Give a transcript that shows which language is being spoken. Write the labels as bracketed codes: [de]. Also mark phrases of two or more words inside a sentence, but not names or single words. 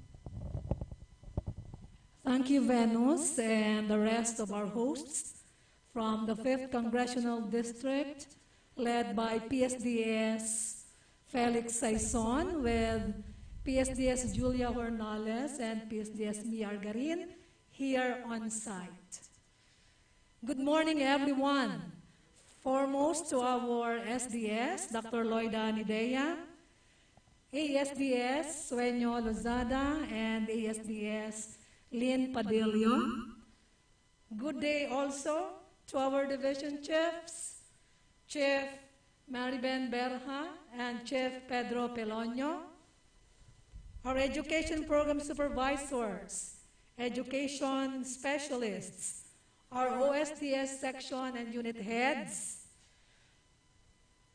[en] Thank you, Venus, and the rest of our hosts from the 5th Congressional District, led by PSDS Felix Saison with PSDS Julia Hornales and PSDS Mia Garin here on site. Good morning, everyone. Foremost to our SDS, Dr. Loida Nidea, ASDS Sueño Lozada, and ASDS Lynn Padillo. Good day also to our division chiefs, Chief Mariben Berja and Chief Pedro Pelonio, our education program supervisors, education specialists, our OSTS section and unit heads,